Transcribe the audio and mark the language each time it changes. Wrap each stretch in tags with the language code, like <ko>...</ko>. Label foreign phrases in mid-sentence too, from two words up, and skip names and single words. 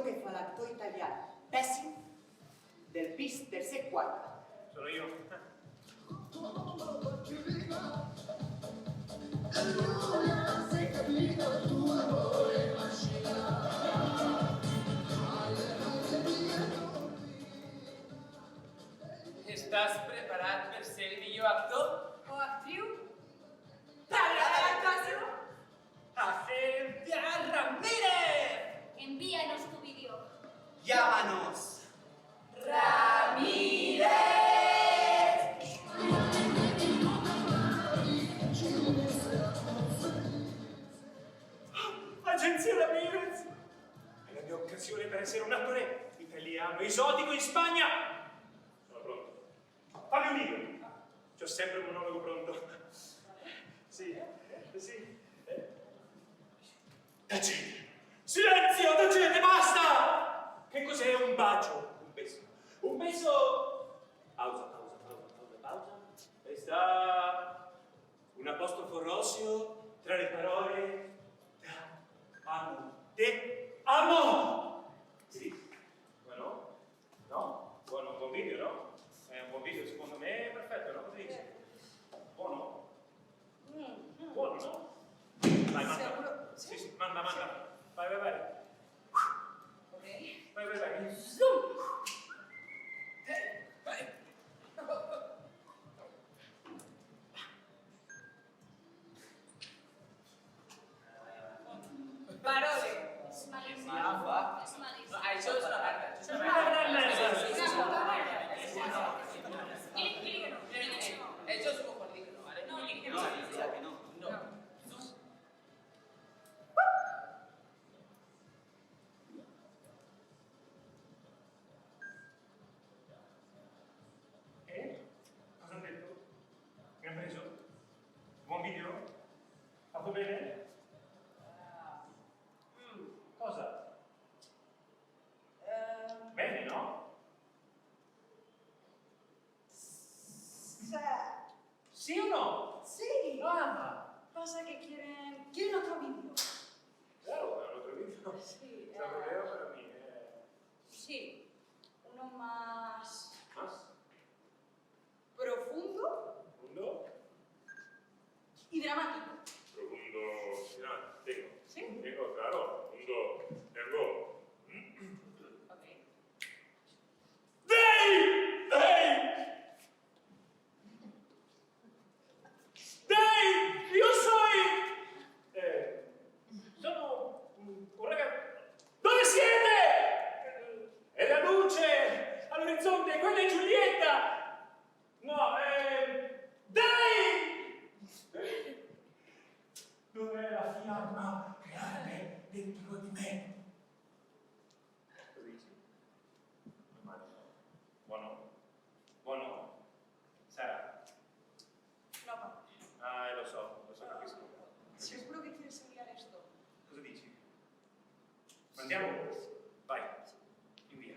<it>per l'actor italiano, pessimo, del bis del C4. Sono io.</it> <ca>Estàs preparat per ser el millor actor? O actriu?</ca> <es>¡Para la actuación! ¡Agencia Ramírez! Envíanos tu vídeo. Llámanos. ¡Ramírez!</es> <it>Agenzia Ramirez! È la mia occasione per essere un attore italiano, esotico in Spagna! Sono pronto. Fammi un video! C'ho sempre un monologo pronto. Sì, sì. Tacete! Silenzio, tacete, basta! Che cos'è un bacio?</it> <es>Un beso. Un beso...</es> <it>Pausa, pausa, pausa, pausa, pausa. E sta un apostrofo roseo tra le parole...</it> <es>Amo. Te amo! Sì.</es> <it>Bueno? No? Buono, un buon video, no? È un buon video, secondo me è perfetto, no? Cosa dici? Buono? Buono, no? Vai, manda. Sicuro? Sì, sì, manda, manda. Vai, vai, vai. Ok. Vai, vai, vai. Zoom! Parole.</it> <ca>És malíssim. Apa. És malíssim. No, això és una merda. Això és una Una gran merda.</ca> <es>Eso es un poco ridículo, ¿vale? No, No, ya que no. no.</es> <it>Cosa hanno detto? Mi ha preso? Buon video? Fatto bene? Cosa? Bene, no? Sì o no?</it> <es>Sí. Ah! Pasa que quieren otro vídeo. Claro,</es> <it>è un altro video.</it> <es>Sí.</es> <it>C'è un problema per me.</it> <es>Sí. Uno más Más? profundo</es> <it>Profondo?</it> <es>y dramático.</es> <it>Profondo. Tengo.</it> <es>¿Sí? Tengo, claro.</es> <it>Profondo. Tengo. Ok. Dave! Dave! Dave! Io sono un ragazzo... Dove siete? È la luce all'orizzonte, quella è Giulietta! No, Dave! Dov'è la fiamma che arde dentro di me? Cosa dici? Buono? Buono? Sara?</it> <es>No, papá.</es> <it>Ah, lo so, capisco.</it> <es>Seguro que quieres enviar esto.</es> <it>Cosa dici? Andiamo? Vai, invia.</it>